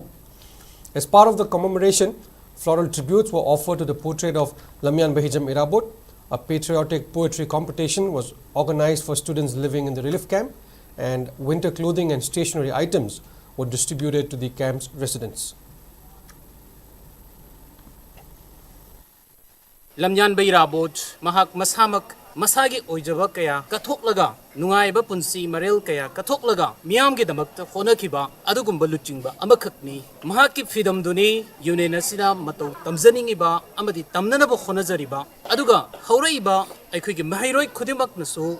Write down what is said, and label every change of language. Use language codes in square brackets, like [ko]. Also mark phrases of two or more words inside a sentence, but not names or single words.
[en] As part of the commemoration, floral tributes were offered to the portrait of Lamyan Bahijam Irawat. A patriotic poetry competition was organized for students living in the relief camp, and winter clothing and stationery items were distributed to the camp's residents. [mni] Lamyan Irawat mahak masamak masagi oijaba kaya kathoklaga nungaiba punsi marel kaya kathoklaga miyamge damakta honakiba adugumba luchingba amakhakni mahaki freedom duni union asida matou tamjaningiba amadi tamnanaba honajariba aduga hauraiba aikhoigi mahairoi khudimak nasu